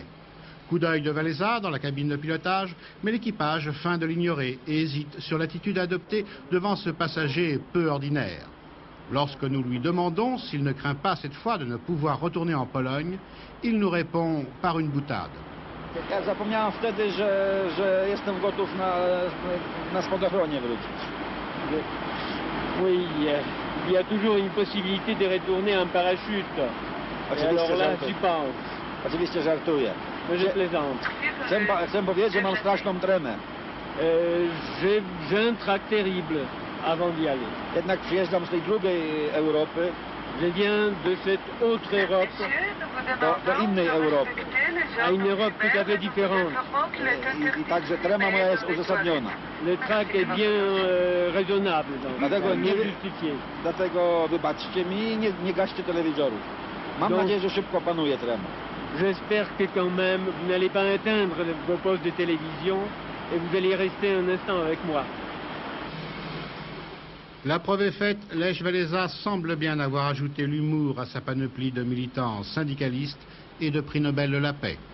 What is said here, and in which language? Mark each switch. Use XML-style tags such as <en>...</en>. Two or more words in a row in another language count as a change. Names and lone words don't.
<fr>Coup d'œil de Walesa dans la cabine de pilotage, mais l'équipage feint de l'ignorer et hésite sur l'attitude adoptée devant ce passager peu ordinaire. Lorsque nous lui demandons s'il ne craint pas cette fois de ne pouvoir retourner en Pologne, il nous répond par une boutade.</fr> <pl>Ja zapomniałem wtedy, że jestem gotów na spadochronie wrócić.</pl> <fr>Oui, il y a toujours une possibilité de retourner en parachute. Et alors là, j'y pense.</fr> <pl>Oczywiście żartuję.</pl> <fr>Mais je plaisante.</fr> <pl>Chcę powiedzieć, że mam straszną tremę.</pl> <fr>J'ai un trac terrible avant d'y aller.</fr> <pl>Jednak przyjeżdżam z tej drugiej Europy.</pl> <fr>Je viens de cette autre Europe,</fr> <pl>do innej Europy.</pl> <fr>à une Europe tout à fait différente.</fr> <pl>I także trema moja jest uzasadniona.</pl> <fr>Le trac est bien raisonnable, bien justifié.</fr> <pl>Dlatego wybaczcie mi, nie gaście telewizorów. Mam nadzieję, że szybko panuje trema.</pl> <fr>J'espère que quand même vous n'allez pas éteindre vos postes de télévision et vous allez rester un instant avec moi. La preuve est faite, Lech Walesa semble bien avoir ajouté l'humour à sa panoplie de militants syndicalistes et de prix Nobel de la paix.</fr>